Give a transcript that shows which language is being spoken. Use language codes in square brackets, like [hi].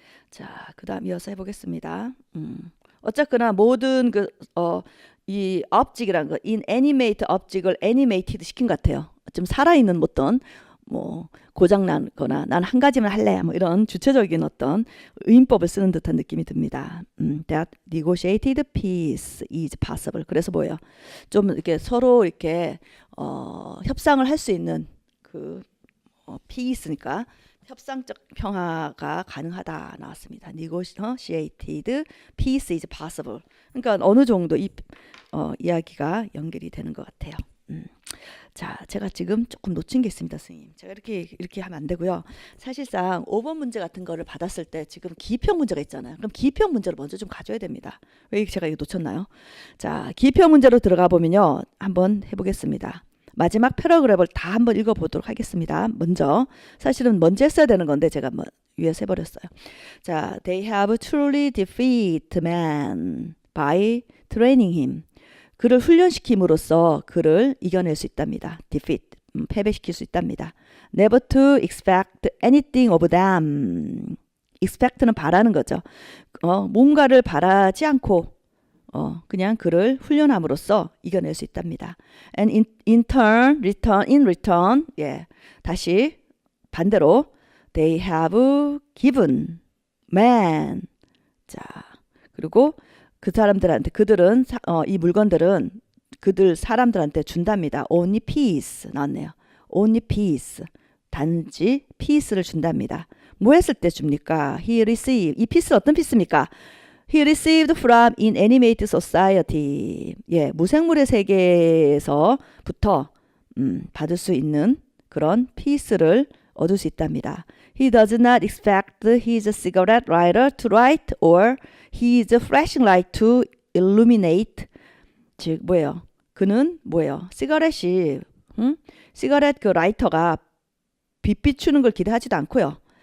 [ko] 자, 그다음 이어서 해보겠습니다. 어쨌거나 모든 이 object이라는 거, inanimate object을 animated 시킨 것 같아요. 좀 살아있는 어떤 뭐 고장난거나 난 한 가지만 할래 뭐 이런 주체적인 어떤 의인법을 쓰는 듯한 느낌이 듭니다. [en] That negotiated peace is possible. [ko] 그래서 뭐예요? 좀 이렇게 서로 이렇게 협상을 할 수 있는 그 peace니까 협상적 평화가 가능하다 나왔습니다. [en] Negotiated peace is possible. [ko] 그러니까 어느 정도 이 이야기가 연결이 되는 것 같아요. 자, 제가 지금 조금 놓친 게 있습니다, 선생님. 제가 이렇게 하면 안 되고요. 사실상 5번 문제 같은 거를 받았을 때 지금 기입형 문제가 있잖아요. 그럼 기입형 문제를 먼저 좀 가져야 됩니다. 왜 제가 이거 놓쳤나요? 자, 기입형 문제로 들어가 보면요. 한번 해보겠습니다. 마지막 패러그래프를 다 한번 읽어보도록 하겠습니다. 사실은 먼저 했어야 되는 건데 제가 위에서 해버렸어요. [en] 자, they have truly defeated man by training him. [ko] 그를 훈련시킴으로써 그를 이겨낼 수 있답니다. defeat, 패배시킬 수 있답니다. [en] never to expect anything of them. [ko] expect는 바라는 거죠. 뭔가를 바라지 않고 그냥 그를 훈련함으로써 이겨낼 수 있답니다. [en] And in return, 예, [ko] 다시 반대로 [en] they have given man. [ko] 자, 그리고 그들은 이 물건들은 사람들한테 준답니다. [en] Only peace [ko] 나왔네요. [en] Only peace. [ko] 단지 peace를 준답니다. 뭐 했을 때 줍니까? [en] He received. [ko] 이 peace는 어떤 peace입니까? [en] He received from inanimate society. [ko] 예, 무생물의 세계에서부터 받을 수 있는 그런 peace를 얻을 수 있답니다. [en] He does not expect his cigarette lighter to light or his flashing light to illuminate. [ko] 즉 뭐예요? 그는 뭐예요? 시가렛이 시가렛 그 라이터가 빛 비추는 걸 기대하지도 않고요.